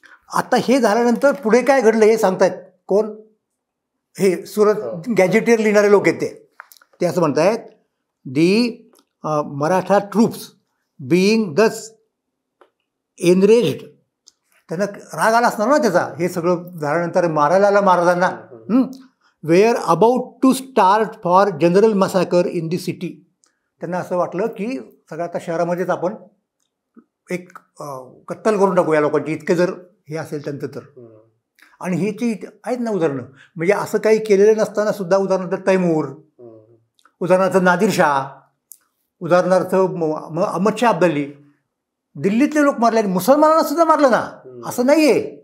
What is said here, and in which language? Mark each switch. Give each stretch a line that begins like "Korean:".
Marathi: आता हे झाल्यानंतर पुढे काय घडलं हे सांगतायत कोण? हे सुरत गॅजेटियर लिहिणारे लोक आहेत ते असं म्हणतायत,
English: the Maratha troops being thus enraged,
Marathi: त्यांना राग आला असणार ना त्याचा, हे सगळं झाल्यानंतर मारायला आला महाराजांना.
English: Were about to start for general massacre in the city.
Marathi: त्यांना असं वाटलं की सगळं आता शहरामध्येच आपण एक कत्तल करून टाकू या लोकांची, इतके जर हे असेल त्यांचं तर. आणि ही ती आहेत ना उदाहरणं, म्हणजे असं काही केलेलं नसताना सुद्धा, उदाहरणार्थ तैमूर, उदाहरणार्थ नादिरशाह, उदाहरणार्थ अहमद शाह अब्दाली, दिल्लीतले लोक मारले. आणि मुसलमानांना सुद्धा मारलं ना, असं नाही आहे.